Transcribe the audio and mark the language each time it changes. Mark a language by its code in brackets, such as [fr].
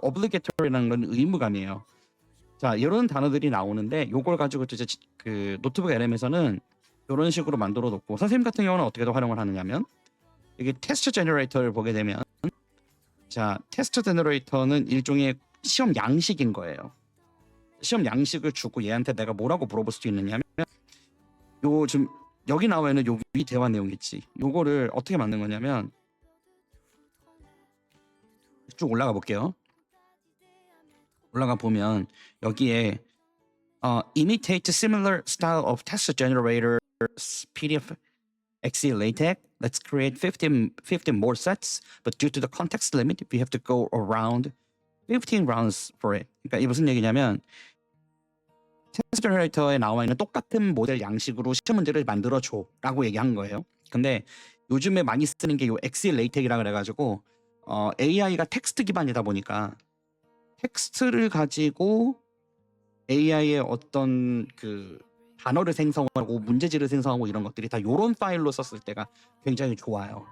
[ko] obligatory라는 건 의무감이에요. 자, 이런 단어들이 나오는데, 요걸 가지고 이제 그 노트북 LM에서는 이런 식으로 만들어 놓고, 선생님 같은 경우는 어떻게 더 활용을 하느냐면, 이게 테스트 제너레이터를 보게 되면, 자, 테스트 제너레이터는 일종의 시험 양식인 거예요. 시험 양식을 주고 얘한테 내가 뭐라고 물어볼 수도 있느냐면, 요 지금 여기 나와 있는 요 위 대화 내용 있지. 요거를 어떻게 만든 거냐면, 쭉 올라가 볼게요. 올라가 보면 여기에 [en] imitate similar style of test generators PDF Excel LaTeX. Let's create 15 more sets, but due to the context limit, we have to go around 15 rounds for it. [ko] 그러니까 이게 무슨 얘기냐면, 테스트 제너레이터에 나와 있는 똑같은 모델 양식으로 시험 문제를 만들어줘 라고 얘기한 거예요. 근데 요즘에 많이 쓰는 게 요 엑셀 레이텍이라 그래가지고 AI가 텍스트 기반이다 보니까 텍스트를 가지고 AI의 어떤 그 단어를 생성하고 문제지를 생성하고 이런 것들이 다 요런 파일로 썼을 때가 굉장히 좋아요.